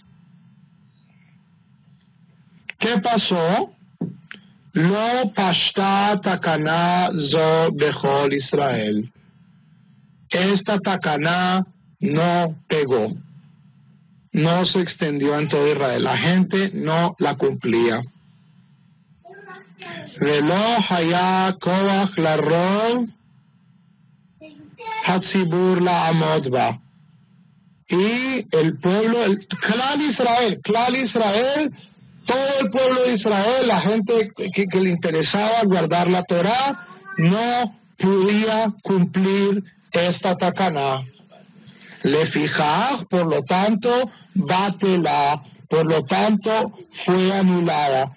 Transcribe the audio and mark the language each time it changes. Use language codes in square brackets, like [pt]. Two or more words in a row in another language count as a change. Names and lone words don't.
[es] ¿Qué pasó? [he] לא פשטה תקנה זו בכל ישראל. [es] Esta takana no pegó, no se extendió en todo Israel. La gente no la cumplía. [he] ולא היה כח לרוב הציבור לעמוד בה. [es] Y el pueblo, el [he] כלל ישראל, [es] todo el pueblo de Israel, la gente que le interesaba guardar la Torá, no podía cumplir esta takaná. [he] לפיכך, [es] por lo tanto, batela, por lo tanto, fue anulada.